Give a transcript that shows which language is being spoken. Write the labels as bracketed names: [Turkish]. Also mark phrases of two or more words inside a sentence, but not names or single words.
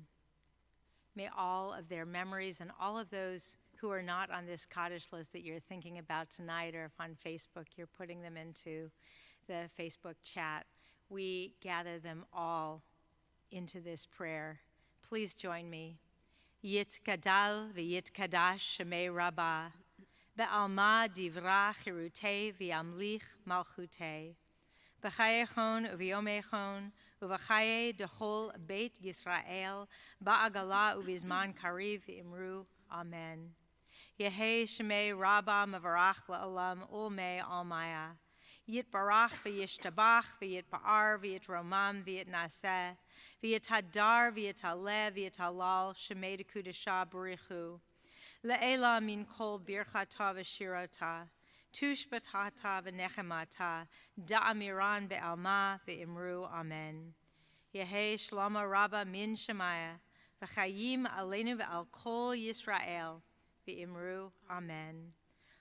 [English] May all of their memories and all of those who are not on this Kaddish list that you're thinking about tonight, or if on Facebook you're putting them into the Facebook chat, we gather them all into this prayer. Please join me. [Aramaic] יתגדל ויתקדש שמיה רבא, בעלמא דיברא כרעותיה וימליך מלכותיה, בחייכון וביומיכון, ובחיי דכל בית ישראל, בעגלא ובזמן קריב ואמרו, אמן. יהא שמיה רבא מברך לעלם ולעלמי עלמיא, יתברך וישתבח ויתפאר ויתרומם ויתנשא, ויתהדר ויתעלה ויתהלל שמיה דקודשא בריך הוא, לעילא מן כל ברכתא ושירתא, תשבחתא ונחמתא, דאמירן בעלמא ואמרו, אמן. יהא שלמא רבא מן שמיא, וחיים עלינו ועל כל ישראל, ואמרו, אמן.